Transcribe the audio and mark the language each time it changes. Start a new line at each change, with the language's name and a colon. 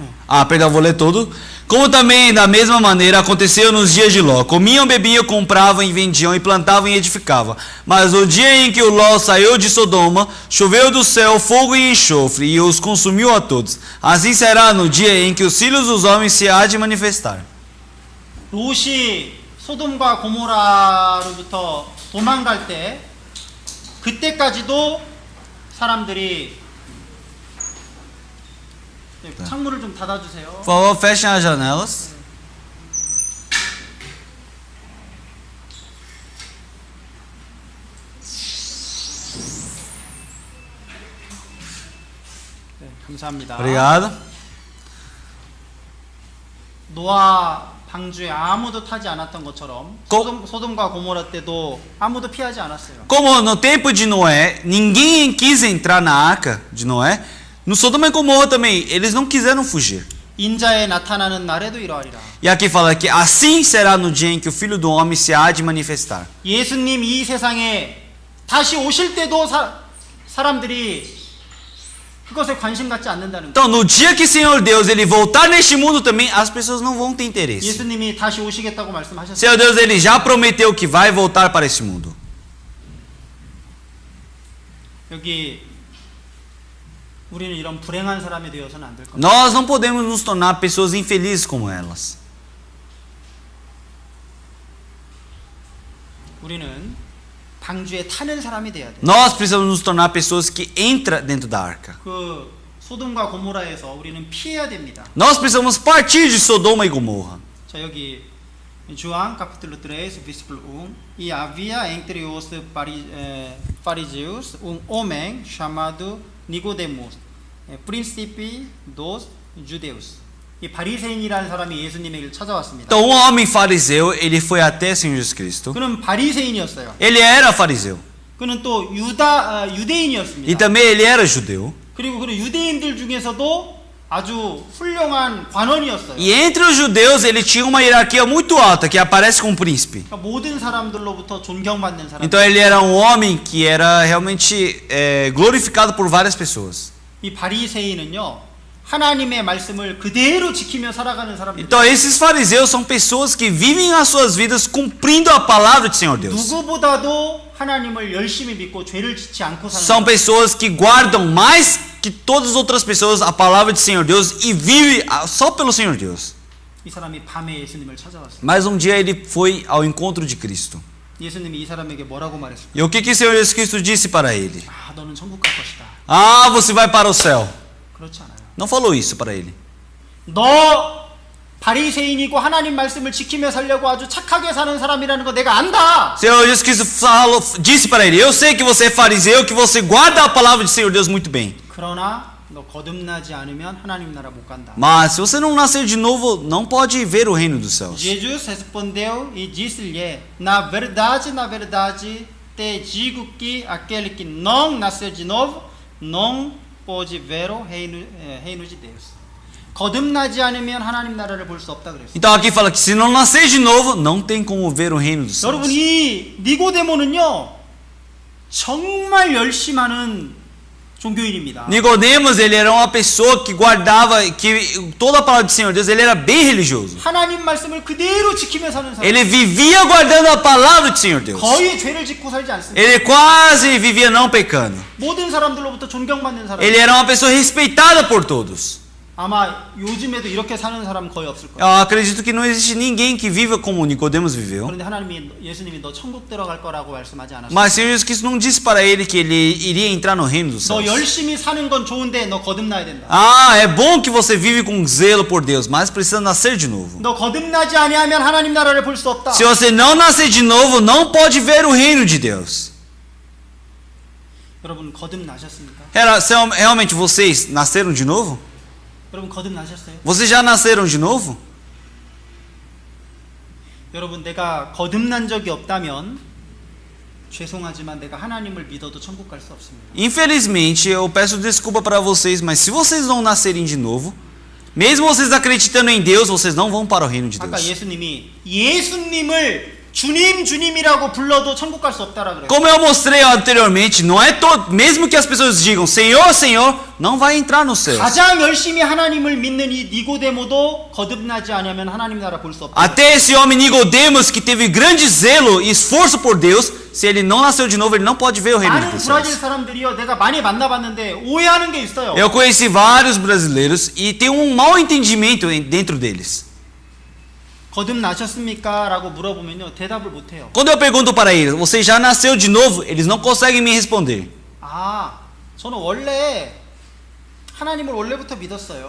Portuguese: Ah, perdão, vou ler todo. Como também da mesma maneira aconteceu nos dias de Ló. Comiam, bebiam, compravam e vendiam, e plantavam e edificavam. Mas o dia em que o Ló saiu de Sodoma, choveu do céu fogo e enxofre, e os consumiu a todos. Assim será no dia em que os filhos dos homens se há de manifestar.
Korean: 롯이 소돔과 고모라로부터 도망갈 때 그때까지도 사람들이 창문을 좀 닫아주세요.
Portuguese: Por favor, fechem as janelas.
Korean: 네, 감사합니다.
Portuguese: Obrigado.
Korean: 노아 방주에 아무도 타지 않았던 것처럼 고- 소돔과 고모라 때도 아무도 피하지 않았어요.
Portuguese: Como no tempo de Noé, ninguém quis entrar na arca de Noé, no Sodoma e Gomorra também, eles não quiseram fugir.
Korean: 인자에 나타나는 날에도 이러하리라.
Portuguese: E aqui fala que assim será no dia em que o Filho do Homem se há de manifestar.
Korean: 예수님 이 세상에 다시 오실 때도 사람들이 그것에 관심 갖지 않는다는 거예요.
Portuguese: Então, no dia que o Senhor Deus ele voltar neste mundo também, as pessoas não vão ter interesse.
Korean: 예수님이 다시 오시겠다고 말씀하셨어요.
Portuguese: Senhor Deus ele já prometeu que vai voltar para este mundo.
Korean: 여기 우리는 이런 불행한 사람이 되어서는 안 될 겁니다.
Portuguese: Nós não podemos nos tornar pessoas infelizes como elas.
Korean: 우리는 방주에 타는 사람이 돼야 돼요.
Portuguese: Nós precisamos nos tornar pessoas que entram dentro da arca.
Korean: 그 소돔과 고모라에서 우리는 피해야 됩니다.
Portuguese: Nós precisamos partir de Sodoma e Gomorra.
Korean: 자 여기
Portuguese: João capítulo 3 versículo 1 e havia entre os fariseus homem chamado Nicodemos, príncipe dos judeus.
Korean: 이 바리새인이라는 사람이 예수님에게 찾아왔습니다.
Portuguese: Então, um homem fariseu, ele foi até Senhor Jesus Cristo.
Korean: 그는 바리새인이었어요.
Portuguese: Ele era fariseu.
Korean: 그는 또
Portuguese: E
Korean: 유대인이었습니다.
Portuguese: também ele era judeu.
Korean: 그리고 그 유대인들 중에서도 아주 훌륭한 관원이었어요.
Portuguese: E entre os judeus, ele tinha uma hierarquia muito alta, que aparece como príncipe.
Korean: 그러니까 모든 사람들로부터 존경받는 사람.
Portuguese: Então, ele era um homem que era realmente glorificado por várias pessoas.
Korean: 이 바리새인은요. 하나님의 말씀을 그대로 지키며 살아가는 사람들.
Portuguese: Então, esses fariseus são pessoas que vivem as suas vidas cumprindo a palavra do Senhor Deus.
Korean: 누구보다도 하나님을 열심히 믿고 죄를 짓지 않고 사는
Portuguese: São pessoas que guardam mais que todas as outras pessoas a palavra do Senhor Deus e vivem só pelo Senhor Deus.
Korean: 이 사람이 밤에 예수님을 찾아왔어요.
Portuguese: Mas um dia ele foi ao encontro de Cristo.
Korean: 예수님이 이 사람에게 뭐라고 말했을까?
Portuguese: E o que o Senhor Jesus Cristo disse para ele?
Korean: 아, 너는 천국 갈 것이다.
Portuguese: Ah, você vai para o céu.
Korean: 그렇지 않아요.
Portuguese: Não falou isso para ele.
Korean: 너 바리새인이고 하나님 말씀을 지키며 살려고 아주 착하게 사는 사람이라는 거 내가 안다.
Portuguese: Senhor Jesus Cristo disse para ele: eu sei que você é fariseu, que você guarda a palavra do Senhor Deus muito bem.
Korean: 그러나 너 거듭나지 않으면 하나님 나라 못 간다.
Portuguese: Mas se você não nascer de novo, não pode ver o reino dos céus. Jesus respondeu e disse-lhe: na verdade, te digo que aquele que não nasceu de novo não pode ver o reino de Deus.
Korean: 거듭나지 않으면 하나님 나라를 볼 수 없다 그랬어요.
Portuguese: Então aqui fala que se não nascer de novo, não tem como ver o reino dos céus.
Korean: 여러분 이 니고데모는요 정말 열심하는 종교인입니다.
Portuguese: Nicodemos, ele era uma pessoa que guardava que toda a palavra do Senhor Deus, ele era bem religioso.
Korean: 하나님 말씀을 그대로 지키며 사는 사람.
Portuguese: Ele vivia guardando a palavra do Senhor Deus.
Korean: 거의 죄를 짓고 살지 않습니다.
Portuguese: Ele quase vivia não pecando.
Korean: 모든 사람들로부터 존경받는 사람.
Portuguese: Ele era uma pessoa respeitada por todos.
Korean: 아마 요즘에도 이렇게 사는 사람 거의 없을 거예요.
Portuguese: Eu acredito que não existe ninguém que viva como Nicodemos viveu.
Korean: 그런데 예수님이 너 천국 들어갈 거라고 말씀하지 않았어요.
Portuguese: Mas o Senhor Jesus Cristo não disse para ele que ele iria entrar no reino dos
Korean: 너
Portuguese: céus.
Korean: 열심히 사는 건 좋은데 너 거듭나야 된다.
Portuguese: Ah, é bom que você vive com zelo por Deus, mas precisa nascer de novo.
Korean: 너 거듭나지 아니하면 하나님 나라를 볼 수 없다.
Portuguese: Se você não nascer de novo, não pode ver o reino de Deus.
Korean: 여러분 거듭나셨습니까?
Portuguese: Realmente vocês nasceram de novo?
Korean: 여러분 거듭나셨어요?
Portuguese: Vocês já nasceram de novo?
Korean: 여러분 내가 거듭난 적이 없다면 죄송하지만 내가 하나님을 믿어도 천국 갈 수 없습니다.
Portuguese: Infelizmente, eu peço desculpa para vocês, mas se vocês não nascerem de novo, mesmo vocês acreditando em Deus, vocês não vão para o reino de
Korean: 아까
Portuguese: Deus.
Korean: 예수님을 주님이라고 불러도 천국 갈 수 없다라 그래요.
Portuguese: Como eu mostrei anteriormente, não é todo, mesmo que as pessoas digam Senhor, Senhor, não vai entrar no céu.
Korean: 가장 열심히 하나님을 믿는 이 니고데모도 거듭나지 않으면 하나님 나라 볼 수 없다.
Portuguese: Até esse homem Nicodemos que teve grande zelo e esforço por Deus, se ele não nasceu de novo, ele não pode ver o reino
Korean: 많은
Portuguese: dos
Korean: 브라질
Portuguese: céus.
Korean: 사람들이요, 내가 많이 만나봤는데 오해하는 게 있어요.
Portuguese: Eu conheci vários brasileiros e tem um mau entendimento dentro deles.
Korean: 거듭나셨습니까? 라고 물어보면요 대답을 못해요.
Portuguese: Quando eu pergunto para eles, você já nasceu de novo? Eles não conseguem me responder.
Korean: 아, 저는 원래 하나님을 원래부터 믿었어요.